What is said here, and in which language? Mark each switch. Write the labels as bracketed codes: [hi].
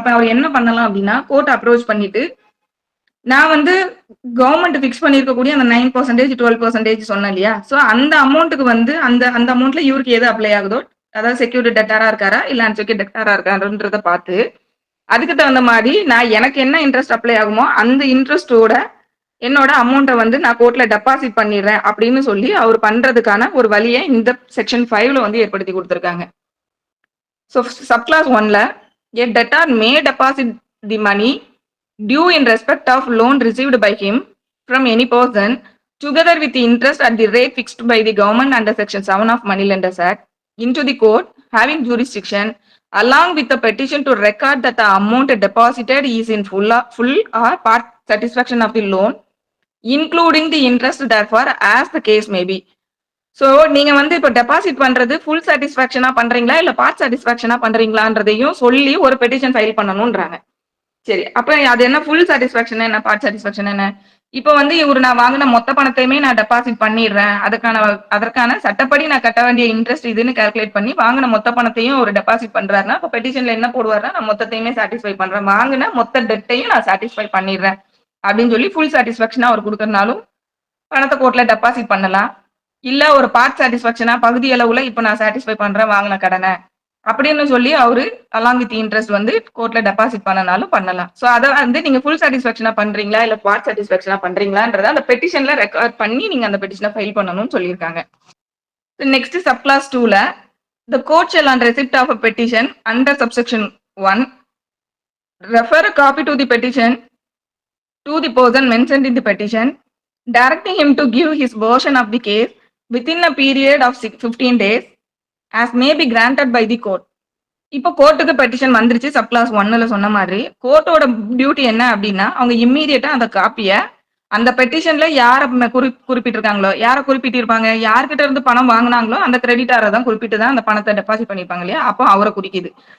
[ta] அப்ப அவர் என்ன பண்ணலாம் அப்படின்னா, கோர்ட் அப்ரோச் பண்ணிட்டு, நான் வந்து கவர்மெண்ட் பிக்ஸ் பண்ணிருக்கக்கூடிய அந்த 9% 12% சொன்னேன் இல்லையா, சோ அந்த அமௌண்ட்டுக்கு வந்து அந்த அமௌண்ட்ல இவருக்கு எது அப்ளை ஆகுதோ, அதாவது செக்யூரிட்டி டெட்டாரா இருக்காரா இல்ல அன்செக்யூர்ட் டெட்டாரா இருக்காருன்றத பார்த்து அதுக்கு தகுந்த மாதிரி நான் எனக்கு என்ன இன்ட்ரெஸ்ட் அப்ளை ஆகுமோ அந்த இன்ட்ரெஸ்டோட என்னோட அமௌண்ட்டை வந்து நான் கோர்ட்ல டெபாசிட் பண்ணிடுறேன் அப்படின்னு சொல்லி அவர் பண்றதுக்கான ஒரு வழியை இந்த செக்ஷன் 5ல வந்து ஏற்படுத்தி கொடுத்திருக்காங்க. [en] So subclause 1ல a debtor may deposit the money due in respect of loan received by him from any person together with the interest at the rate fixed by the government under section 7 of Moneylenders Act into the court having jurisdiction along with the petition to record that the amount deposited is in full or part satisfaction of the loan including the interest therefore as the case may be. [ta] So நீங்க வந்து இப்போ deposit பண்றது full சாட்டிஸ்பாக்சனா பண்றீங்களா இல்ல part சாட்டிஸ்பாக்சனா பண்றீங்களான்றதையும் சொல்லி ஒரு petition file பண்ணணும்ன்றாங்க. சரி, அப்ப அது என்ன ஃபுல் சாட்டிஸ்பாக்சன் என்ன பார்ட் சாட்டிஸ்பாக்சன் என்ன? இப்போ வந்து இவரு நான் வாங்கின மொத்த பணத்தையுமே நான் டெபாசிட் பண்ணிடுறேன், அதற்கான சட்டப்படி நான் கட்ட வேண்டிய இன்ட்ரெஸ்ட் இதுன்னு கால்குலேட் பண்ணி வாங்கின மொத்த பணத்தையும் ஒரு டெபாசிட் பண்றாருன்னா இப்போ பெட்டிஷன்ல என்ன போடுவாருன்னா, நான் மொத்தத்தையுமே சாட்டிஸ்ஃபை பண்றேன், வாங்கின மொத்த டெட்டையும் நான் சாட்டிஸ்ஃபை பண்ணிடுறேன் அப்படின்னு சொல்லி ஃபுல் சாட்டிஸ்பாக்சனா அவர் கொடுக்கறனாலும் பணத்தை கோர்ட்ல டெபாசிட் பண்ணலாம். இல்ல ஒரு பார்ட் சாட்டிஸ்பாக்சனா பகுதி அளவுல இப்ப நான் சாட்டிஸ்ஃபை பண்றேன் வாங்கின கடனை அப்படின்னு சொல்லி அவரு அலாங் வித் இன்ட்ரெஸ்ட் வந்து கோர்ட்ல டெபாசிட் பண்ணனாலும் பண்ணலாம். சோ அதை வந்து நீங்க ஃபுல் சாட்டிஸ்பாக்சனா பண்றீங்களா இல்ல பார்ட் சாட்டிஸ்பாக்சனா பண்றீங்களான்றத அந்த பெட்டிஷன்ல ரெக்கார்ட் பண்ணி நீங்க அந்த பெட்டிஷனை ஃபைல் பண்ணணும்னு சொல்லியிருக்காங்க. [en] Next subclause 2ல the court shall on receipt of a petition under subsection 1 refer a copy to the petition to the person mentioned in the petition directing him to give his version of the case within a period of 15 days as may be granted by the court. [ta] இப்போ கோர்ட்டுக்கு petition வந்துருச்சு subclass 1ல சொன்ன மாதிரி, கோர்ட்டோட duty என்ன அப்படின்னா அவங்க இம்மீடியட்டா அந்த காப்பியை அந்த பெட்டிஷன்ல யார குறிப்பிட்டிருக்காங்களோ, யாரை குறிப்பிட்டிருப்பாங்க, யார்கிட்ட இருந்து பணம் வாங்கினாங்களோ அந்த கிரெடிட்டாரை தான் குறிப்பிட்டு தான் அந்த பணத்தை டெபாசிட் பண்ணிருப்பாங்க இல்லையா, அப்போ அவரை குறிக்குது.